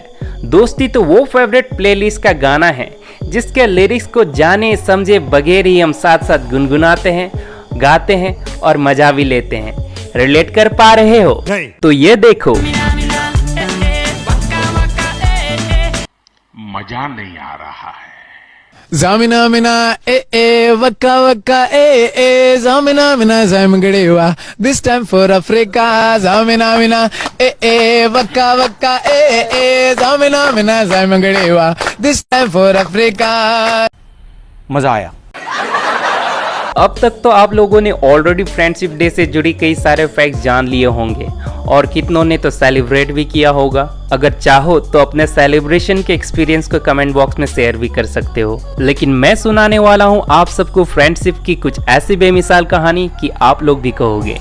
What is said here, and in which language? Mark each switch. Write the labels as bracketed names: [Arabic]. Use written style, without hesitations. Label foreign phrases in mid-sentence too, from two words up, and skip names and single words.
[Hindi] दोस्ती तो वो [English] favorite playlist [Hindi] का गाना है जिसके लिरिक्स को जाने समझे बगैर ही हम साथ साथ गुनगुनाते हैं, गाते हैं और मजा भी लेते हैं। रिलेट कर पा रहे हो तो ये देखो। मजा नहीं आ रहा है। Zamina mina waka waka zamina mina zamgdewa [English] this time for Africa zamina mina waka waka zamina mina zamgdewa this time for Africa। [Hindi] मजा आया। अब तक तो आप लोगों ने [English] already friendship day [Hindi] से जुड़ी कई सारे फैक्ट्स जान लिए होंगे और कितनों ने तो सेलिब्रेट भी किया होगा। अगर चाहो तो अपने सेलिब्रेशन के एक्सपीरियंस को [English] comment box [Hindi] में शेयर भी कर सकते हो, लेकिन मैं सुनाने वाला हूँ आप सबको फ्रेंडशिप की कुछ ऐसी बेमिसाल कहानी कि आप लोग भी कहोगे